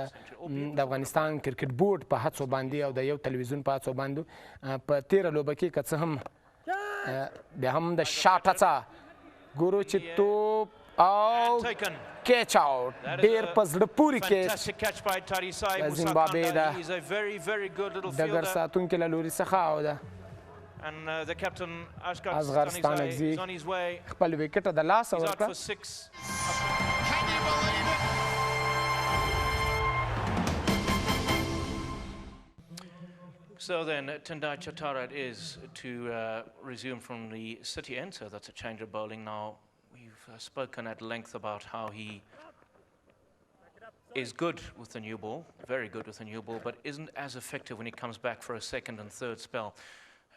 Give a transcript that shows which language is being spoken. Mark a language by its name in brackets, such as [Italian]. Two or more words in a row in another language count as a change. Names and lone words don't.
[Pashto] افغانستان کرکټ بورډ په هڅو باندې او د یو تلویزیون په هڅو باندې په تیره لوبه کې که څه هم بیا هم د شاټ هڅه ګورو چې توپ او کیچ آوټ ډېر په زړه پورې کیچ د زیمبابوې د ډګر ساتونکي له لوري څخه او د اصغر ستانکزي خپل وکټه د لاسه ورکړه. [English] So then, Tendai Chatara it is to resume from the city end, so that's a change of bowling now. We've spoken at length about how he is good with the new ball, very good with the new ball, but isn't as effective when he comes back for a second and third spell.